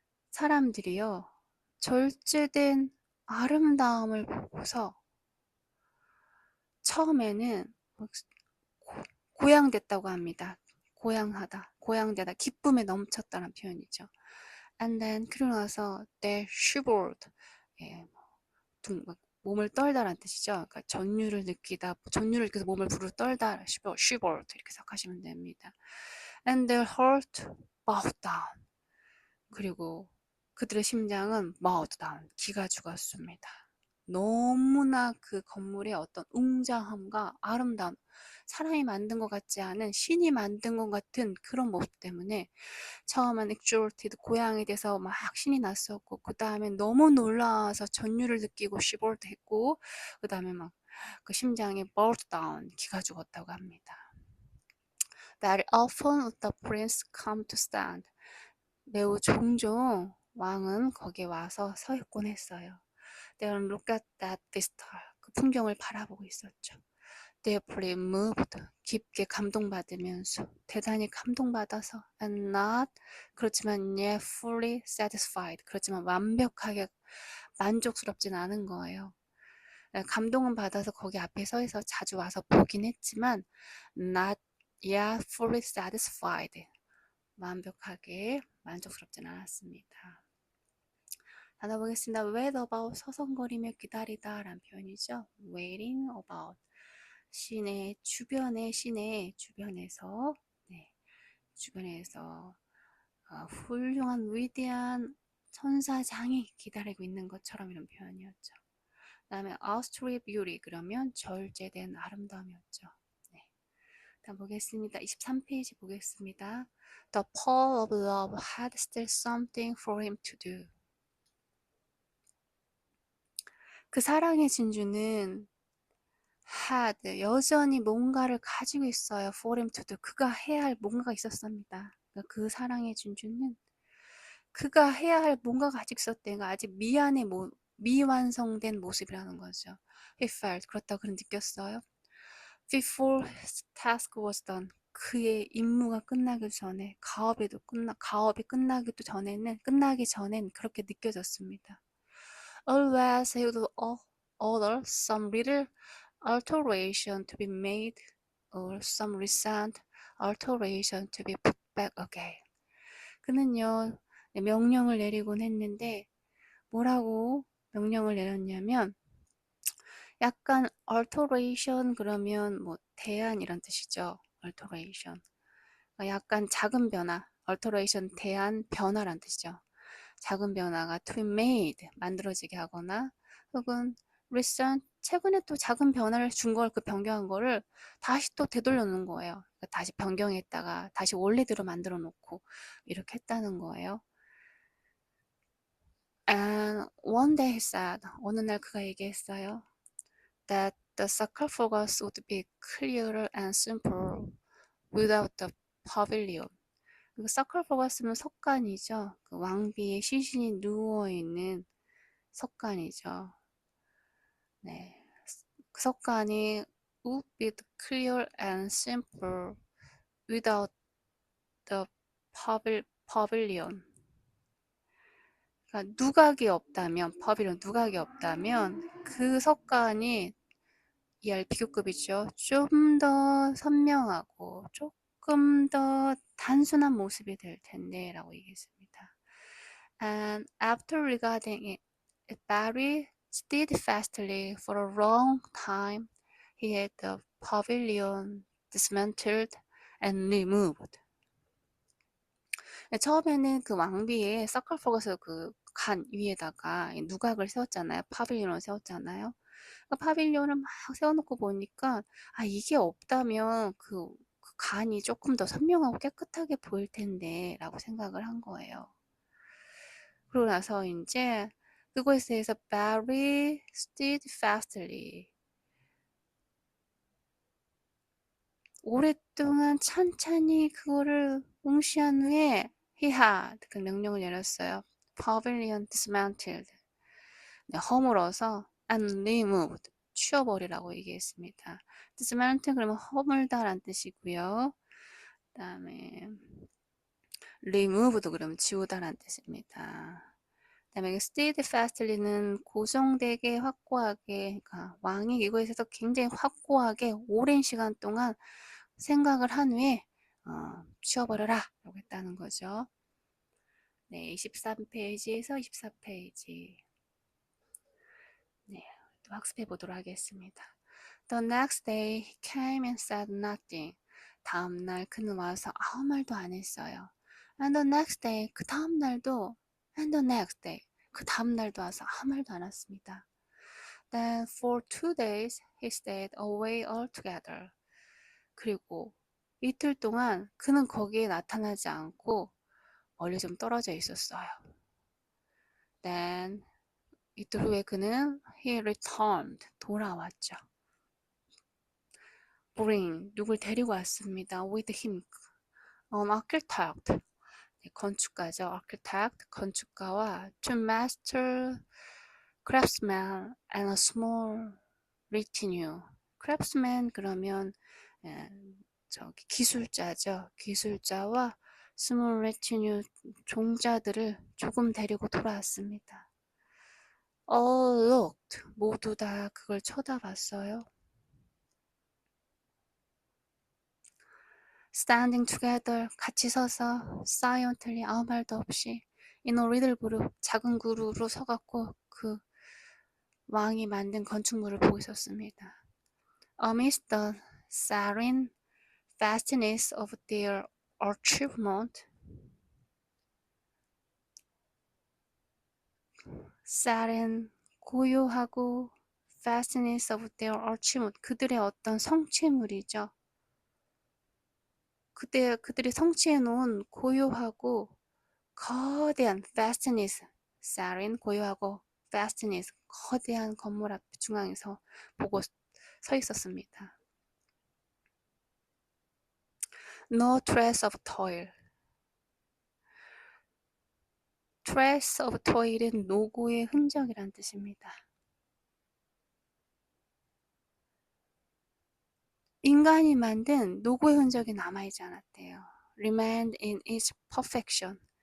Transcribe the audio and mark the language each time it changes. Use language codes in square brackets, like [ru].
[ko] 사람들이요, 절제된 아름다움을 보고서 처음에는 고양됐다고 합니다. 고양되다, 기쁨에 넘쳤다는 표현이죠. [en] And then [ko] 그러고 나서 [en] they shivered, [ko] 예, 몸을 떨다라는 뜻이죠. 그러니까 전율을 느껴서 몸을 부르르 떨다, shivered 이렇게 생각하시면 됩니다. [en] And their heart bowed down. [ko] 그리고 그들의 심장은 [en] bowed down, [ko] 기가 죽었습니다. 너무나 그 건물의 어떤 웅장함과 아름다움, 사람이 만든 것 같지 않은 신이 만든 것 같은 그런 모습 때문에 처음엔 exalted, 고향에 대해서 막 신이 났었고, 그 다음에 너무 놀라워서 전율을 느끼고 shivered 했고, 그 다음에 막 그 심장이 [en] burst down, [ko] 기가 죽었다고 합니다. [en] Very often would the prince come to stand. [ko] 매우 종종 왕은 거기에 와서 서 있곤 했어요. [en] They look at that vista. [ko] 그 풍경을 바라보고 있었죠. [en] Deeply moved, [ko] 깊게 감동받으면서, 대단히 감동받아서, [en] and not, [ko] 그렇지만 [en] yet fully satisfied, [ko] 그렇지만 완벽하게 만족스럽진 않은 거예요. 감동은 받아서 거기 앞에 서 있어 자주 와서 보긴 했지만 [en] not yet fully satisfied, [ko] 완벽하게 만족스럽진 않았습니다. 단어 보겠습니다. [en] wait about, [ko] 서성거리며 기다리다 라는 표현이죠. [en] waiting about, [ko] 시내 주변에서, 네, 주변에서 훌륭한 위대한 천사장이 기다리고 있는 것처럼, 이런 표현이었죠. 그 다음에 [en] austral beauty, [ko] 그러면 절제된 아름다움이었죠. 네. 다음 보겠습니다. 23페이지 보겠습니다. [en] The Paul of love had still something for him to do. [ko] 그 사랑의 진주는 had, 여전히 뭔가를 가지고 있어요. [en] for him to do, [ko] 그가 해야 할 뭔가가 있었습니다. 그러니까 그 사랑의 진주는 그가 해야 할 뭔가가 아직 있었대요. 아직 미완성된 모습이라는 거죠. [en] He felt, [ko] 그렇다고 그는 느꼈어요. [en] before his task was done. [ko] 그의 임무가 끝나기 전에, 가업이 끝나기 전엔 그렇게 느껴졌습니다. [en] Always he would order some little alteration to be made or some recent alteration to be put back again. [ko] 그는요, 명령을 내리곤 했는데 뭐라고 명령을 내렸냐면 약간 alteration 그러면 뭐 대안이란 뜻이죠. [en] alteration. [ko] 그러니까 약간 작은 변화, alteration 대안, 변화란 뜻이죠. 작은 변화가 [en] to be made, [ko] 만들어지게 하거나 혹은 recent, 최근에 또 작은 변화를 준 걸 그 변경한 거를 다시 또 되돌려 놓은 거예요. 그러니까 다시 변경했다가 다시 원래대로 만들어 놓고 이렇게 했다는 거예요. [en] And one day he said, [ko] 어느 날 그가 얘기했어요. [en] That the sarcophagus would be clearer and simpler without the pavilion. [ko] 그 sarcophagus 석관이죠. 그 왕비의 시신이 누워있는 석관이죠. 네. 그 석관이 [en] would be clear and simple without the pavilion. [ko] 그러니까 누각이 없다면, pavilion 누각이 없다면 그 석관이 ER 비교급이죠. 좀 더 선명하고 조금 더 단순한 모습이 될 텐데 라고 얘기했습니다. [en] And after regarding it very steadfastly for a long time, he had the pavilion dismantled and removed. [ko] 처음에는 그 왕비의 서클포그에서 그 간 위에다가 누각을 세웠잖아요. 파빌리온을 세웠잖아요. 그 파빌리온을 막 세워놓고 보니까 아 이게 없다면 그 간이 조금 더 선명하고 깨끗하게 보일 텐데 라고 생각을 한 거예요. 그러고 나서 이제 그것에 대해서 [en] very steadfastly [ko] 오랫동안 천천히 그거를 응시한 후에 [en] he had [ko] 그 명령을 내렸어요. [en] pavilion dismantled [ko] 허물어서 [en] and removed [ko] 치워버리라고 얘기했습니다. dismantle 그러면 허물다란 뜻이고요. 그 다음에 remove도 그러면 지우다란 뜻입니다. 그 다음에 steadfastly는 고정되게 확고하게 그러니까 왕이 이거에서 굉장히 확고하게 오랜 시간 동안 생각을 한 후에 치워버려라 라고 했다는 거죠. 네, 23페이지에서 24페이지 네, 또 학습해 보도록 하겠습니다. [en] The next day he came and said nothing. [ko] 다음 날 그는 와서 아무 말도 안 했어요. [en] And the next day [ko] 그 다음 날도 [en] and the next day [ko] 그 다음 날도 와서 아무 말도 안 했습니다. [en] Then for 2 days he stayed away altogether. [ko] 그리고 이틀 동안 그는 거기에 나타나지 않고 멀리 좀 떨어져 있었어요. Then 이틀 후에 그는 [en] he returned [ko] 돌아왔죠. bring 누굴 데리고 왔습니다. [en] with him architect [ko] 건축가죠. [en] architect 건축가와 two master craftsmen and a small retinue. [ko] craftsman 그러면 저기 기술자죠. 기술자와 [en] small retinue [ko] 종자들을 조금 데리고 돌아왔습니다. [en] all looked [ko] 모두 다 그걸 쳐다봤어요. [en] standing together [ko] 같이 서서 silently 아무 말도 없이 [en] in a little group [ko] 작은 그룹으로 서갖고 그 왕이 만든 건축물을 보고 있었습니다. [en] Amidst the serene vastness of their achievement, serene [ko] 고요하고 [en] vastness of their achievement [ko] 그들의 어떤 성취물이죠. 그들이 성취해놓은 고요하고 거대한 vastness, serene 고요하고 vastness 거대한 건물 앞 중앙에서 보고 서 있었습니다. [en] No trace of toil. [ko] trace of toil은 노고의 흔적이란 뜻입니다. 인간이 만든 노고의 흔적이 남아있지 않았대요. [en] remained in its perfection.